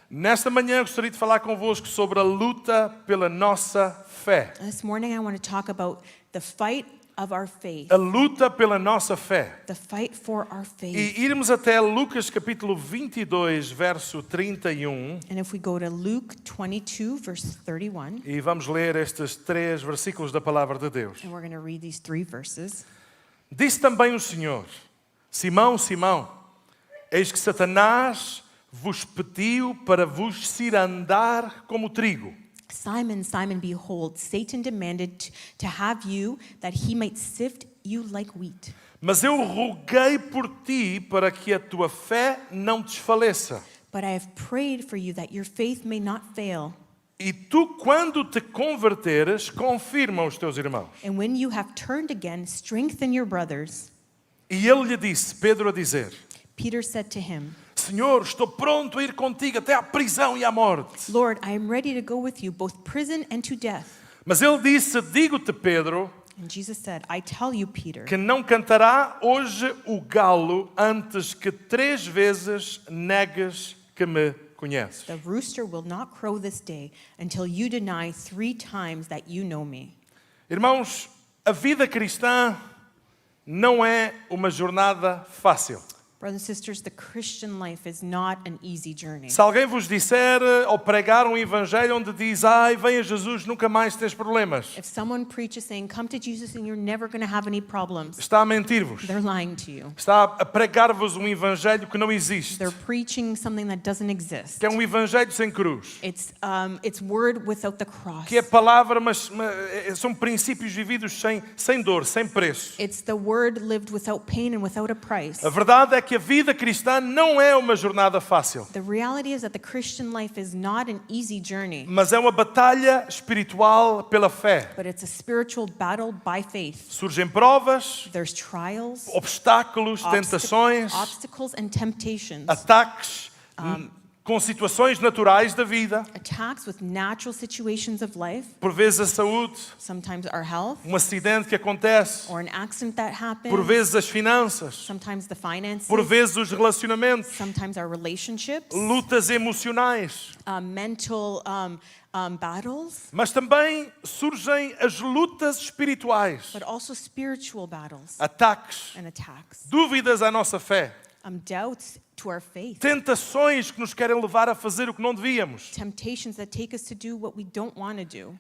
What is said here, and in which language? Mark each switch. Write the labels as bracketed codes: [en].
[pt] Nesta manhã gostaria de falar convosco sobre a luta pela nossa fé. [en] This morning I want to talk about the fight of our faith. [pt] A luta pela nossa fé. [en] The fight for our faith. [pt] E irmos até Lucas capítulo 22, verso 31. [en] And if we go to Luke 22, verse 31, [pt] E vamos ler estes 3 versículos da palavra de Deus. [en] and we're going to read these 3 verses. [pt] Disse também o Senhor: Simão, Simão, eis que Satanás vos pediu para vos cirandar como trigo. [en] Simon, Simon, behold, Satan demanded to have you that he might sift you like wheat. [pt] Mas eu roguei por ti para que a tua fé não desfaleça. [en] But I have prayed for you that your faith may not fail. [pt] E tu, quando te converteres, confirma os teus irmãos. [en] And when you have turned again, strengthen your brothers. [pt] E ele lhe disse, Pedro a dizer: [en] Peter said to him, [pt] Senhor, estou pronto a ir contigo até à prisão e à morte. [en] Lord, I am ready to go with you, both prison and to death. [pt] Mas ele disse, digo-te, Pedro, [en] And Jesus said, I tell you, Peter, [pt] que não cantará hoje o galo antes que 3 vezes negues que me conheces. [en] the rooster will not crow this day until you deny 3 times that you know me. [pt] Irmãos, a vida cristã não é uma jornada fácil. [en] Brothers and sisters, the Christian life is not an easy journey. [pt] Se alguém vos disser ou pregar um evangelho onde diz, ai, venha Jesus, nunca mais tens problemas, [en] If someone preaches saying, come to Jesus and you're never going to have any problems, [pt] está a mentir-vos. [en] they're lying to you. [pt] Está a pregar-vos um evangelho que não existe. [en] They're preaching something that doesn't exist. [pt] Que é um evangelho sem cruz. [en] It's word without the cross. [pt] Que é palavra, mas são princípios vividos sem dor, sem preço. [en] It's the word lived without pain and without a price. [pt] A verdade é que a vida cristã não é uma jornada fácil, [en] The reality is that the Christian life is not an easy journey, [pt] mas é uma batalha espiritual pela fé. [en] but it's a spiritual battle by faith. [pt] Surgem provas, [en] There's trials, [pt] obstáculos, tentações, [en] obstacles and temptations, [pt] ataques com situações naturais da vida, [en] attacks with natural situations of life, [pt] por vezes a saúde, [en] sometimes our health, [pt] um acidente que acontece, [en] or an accident that happens, [pt] por vezes as finanças, [en] sometimes the finances, [pt] por vezes os relacionamentos, [en] sometimes our relationships, [pt] lutas emocionais, [en] mental battles, [pt] mas também surgem as lutas espirituais, [en] but also spiritual battles [pt] ataques, [en] and attacks, [pt] dúvidas à nossa fé, [en] doubts to our faith, [pt] tentações que nos querem levar a fazer o que não devíamos, [en] temptations that take us to do what we don't want to do,